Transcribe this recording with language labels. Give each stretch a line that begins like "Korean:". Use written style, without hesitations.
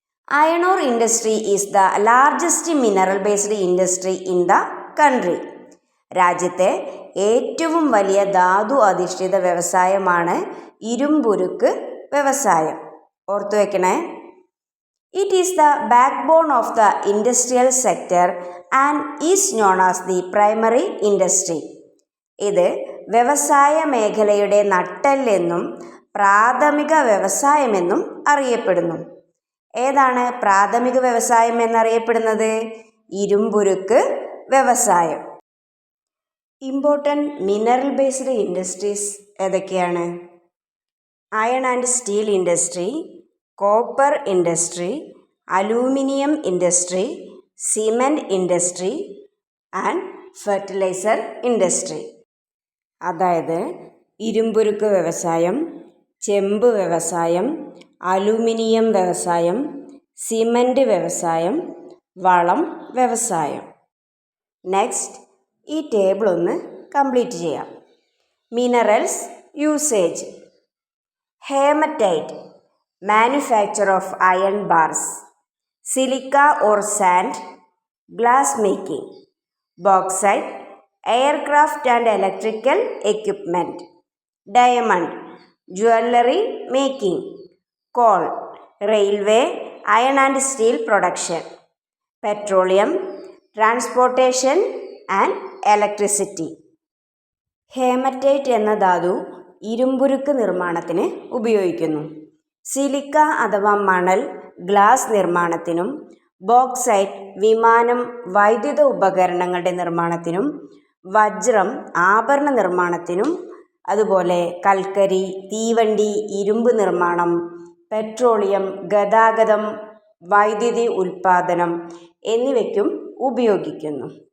English: Iron ore industry is the largest mineral based industry in the country.
Malayalam: രാജ്യത്തെ ഏറ്റവും വലിയ ധാതു അധിഷ്ഠിത വ്യവസായമാണ് ഇരുമ്പുരുക്ക് വ്യവസായം. ഓർത്തു വെക്കണേ.
English: It is the backbone of the industrial sector and is known as the primary industry.
Malayalam: ഇത് വ്യവസായ മേഖലയുടെ നട്ടെല്ലെന്നും പ്രാഥമിക വ്യവസായമെന്നും അറിയപ്പെടുന്നു. ഏതാണ് പ്രാഥമിക വ്യവസായം എന്നറിയപ്പെടുന്നത്? ഇരുമ്പുരുക്ക് വ്യവസായം.
English: Important mineral based industries ഏതൊക്കെയാണ്? Iron and steel industry, copper industry, aluminium industry, cement industry and fertiliser industry.
Malayalam: അതായത് ഇരുമ്പുരുക്ക് വ്യവസായം, ചെമ്പ് വ്യവസായം, അലൂമിനിയം വ്യവസായം, സിമൻറ്റ് വ്യവസായം, വളം വ്യവസായം. നെക്സ്റ്റ്, ഈ ടേബിൾ ഒന്ന് കംപ്ലീറ്റ് ചെയ്യാം.
English: Minerals usage. Hematite, manufacture of iron bars. Silica or sand, glass making. Bauxite, aircraft and electrical equipment. Diamond, jewelry making. Coal, railway, iron and steel production. Petroleum, transportation and electricity.
Malayalam: Haematite എന്ന ധാതു ഇരുമ്പുരുക്ക് നിർമ്മാണത്തിന് ഉപയോഗിക്കുന്നു. Silica അഥവാ മണൽ glass നിർമ്മാണത്തിനും, bauxite വിമാനം വൈദ്യുത ഉപകരണങ്ങളുടെ നിർമ്മാണത്തിനും, വജ്രം ആഭരണ നിർമ്മാണത്തിനും, അതുപോലെ കൽക്കരി, തീവണ്ടി, ഇരുമ്പ് നിർമ്മാണം, പെട്രോളിയം, ഗതാഗതം, വൈദ്യുതി ഉൽപ്പാദനം എന്നിവയ്ക്കും ഉപയോഗിക്കുന്നു.